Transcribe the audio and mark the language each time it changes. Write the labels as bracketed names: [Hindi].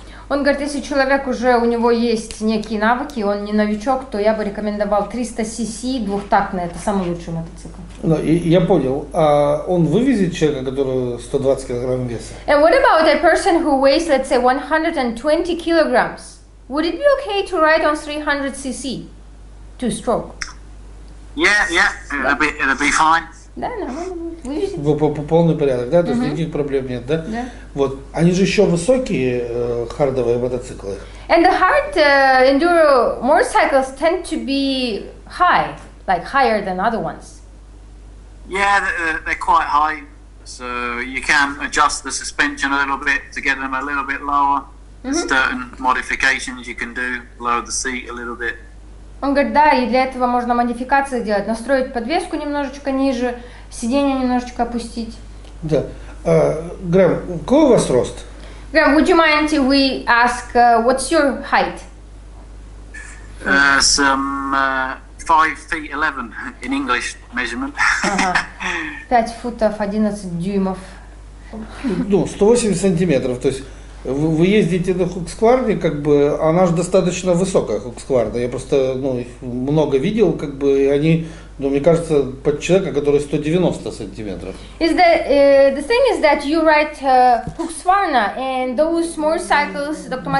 [Russian] Он говорит, если человек уже, у него есть некие навыки, он не новичок, то я бы рекомендовал 300 cc двухтактный, это самый лучший мотоцикл. Я понял. А он вывезет человека, который 120 килограмм веса? [English] And what about a person who weighs, let's say, 120 kilograms? Would it be okay to ride on 300 cc, two-stroke? Yeah, it'll be fine. [Russian] Да, нормально будет. Вывезет. Полный порядок, да? То есть никаких проблем нет, да? Да. Вот. Они же еще высокие хардовые мотоциклы. [English] And the hard enduro motorcycles tend to be high, like higher than other ones. Yeah, they're quite high, so you can adjust the suspension a little bit to get them a little bit lower. There's certain modifications you can do, lower the seat a little bit. [Russian] Он говорит, да, и для этого можно модификации делать, настроить подвеску немножечко ниже, сиденье немножечко опустить. Да. Грэм, какой у вас рост? [English] Graham, would you mind if we ask what's your height? Some 5 feet 11 in English measurement. [Russian] 5 футов 11 дюймов. Ну, 180 сантиметров. То есть вы ездите на Хукскварне, как бы, она же достаточно высокая Хукскварна. Я просто, их много видел, как бы, и они, мне кажется, под человека, который 190 сантиметров. [English] Is that the thing is that you ride Husqvarna, and those motorcycles, Dr.